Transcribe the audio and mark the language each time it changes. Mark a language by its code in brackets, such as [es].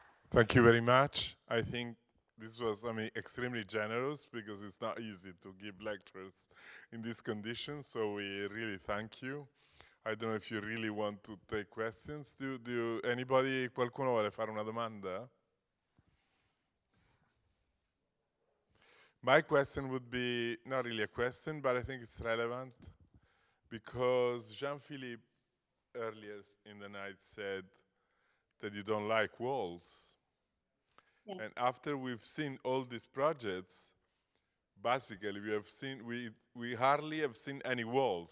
[en] Thank you very much. I think this was, extremely generous because it's not easy to give lectures in these conditions. So we really thank you. I don't know if you really want to take questions. [it] Qualcuno vuole fare una domanda? [en] My question would be not really a question, but I think it's relevant because Jean-Philippe earlier in the night said that you don't like walls. Yeah. And after we've seen all these projects, basically we hardly have seen any walls.